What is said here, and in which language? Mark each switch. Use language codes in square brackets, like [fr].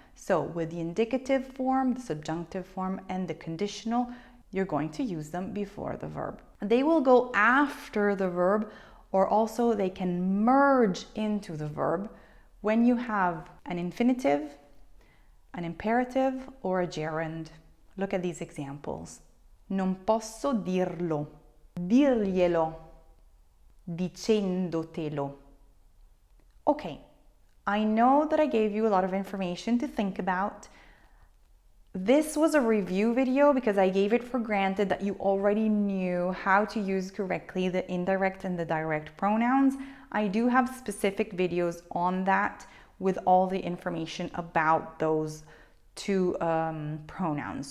[en] So with the indicative form, the subjunctive form, and the conditional, you're going to use them before the verb. They will go after the verb, or also they can merge into the verb when you have an infinitive, an imperative, or a gerund. Look at these examples. [it] Non posso dirlo, dirglielo, dicendotelo. [en] Okay, I know that I gave you a lot of information to think about. This was a review video because I gave it for granted that you already knew how to use correctly the indirect and the direct pronouns. I do have specific videos on that with all the information about those two pronouns.